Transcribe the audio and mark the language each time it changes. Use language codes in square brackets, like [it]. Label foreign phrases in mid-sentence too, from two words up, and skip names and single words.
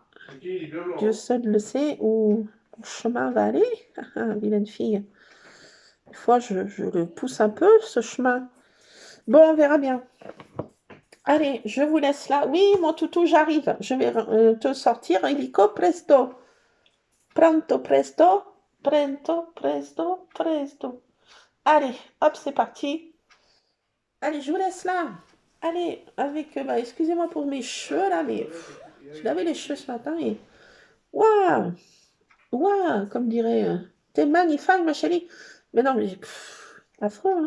[fr] Dieu seul le sait où mon chemin va aller. Vilaine fille. Des fois, je le pousse un peu, ce chemin. Bon, on verra bien. Allez, je vous laisse là. Oui, mon toutou, j'arrive. Je vais te sortir illico presto. [it] Pronto presto. Prento presto presto. [fr] Allez, hop, c'est parti. Allez, je vous laisse là. Allez, avec... bah, excusez-moi pour mes cheveux, là, mais... je lavais les cheveux ce matin et... Waouh! Waouh! Comme dirait T'es magnifique, ma chérie. Mais non, mais affreux, hein.